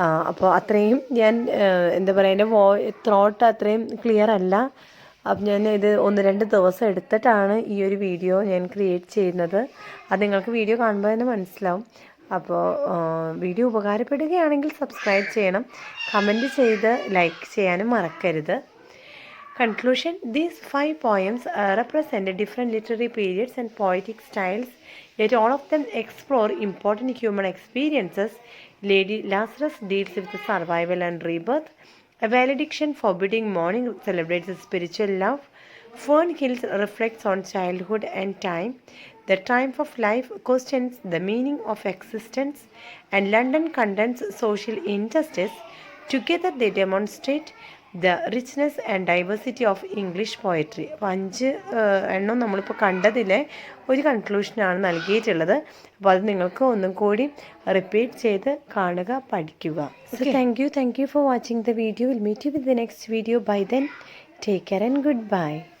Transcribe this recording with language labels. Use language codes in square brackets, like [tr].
[ml] അപ്പോൾ അത്രയും ഞാൻ എന്താ പറയുക, എൻ്റെ ത്രോട്ട് അത്രയും ക്ലിയർ അല്ല. അപ്പം ഞാൻ ഇത് 1-2 ദിവസം എടുത്തിട്ടാണ് ഈ ഒരു വീഡിയോ ഞാൻ ക്രിയേറ്റ് ചെയ്യുന്നത്. അത് നിങ്ങൾക്ക് വീഡിയോ കാണുമ്പോൾ തന്നെ മനസ്സിലാവും. അപ്പോൾ വീഡിയോ ഉപകാരപ്പെടുകയാണെങ്കിൽ സബ്സ്ക്രൈബ് ചെയ്യണം, കമൻറ്റ് ചെയ്ത് ലൈക്ക് ചെയ്യാനും മറക്കരുത്. [en] Conclusion: These 5 poems represent different literary periods and poetic styles, yet all of them explore important human experiences. Lady Lazarus deals with survival and rebirth. A Valediction forbidding mourning celebrates spiritual love. Fern Hills reflects on childhood and time. The Triumph of Life questions the meaning of existence. And London condemns social injustice. Together they demonstrate the richness and diversity of English poetry. [ml] അപ്പോൾ 5 എണ്ണം നമ്മളിപ്പോൾ കണ്ടതിലെ ഒരു കൺക്ലൂഷനാണ് നൽകിയിട്ടുള്ളത്. അപ്പോൾ അത് നിങ്ങൾക്ക് ഒന്നും കൂടി റിപ്പീറ്റ് ചെയ്ത് കാണുക, പഠിക്കുക. [en] So thank you for watching the video. We'll meet you with the next video. By then, take care and goodbye.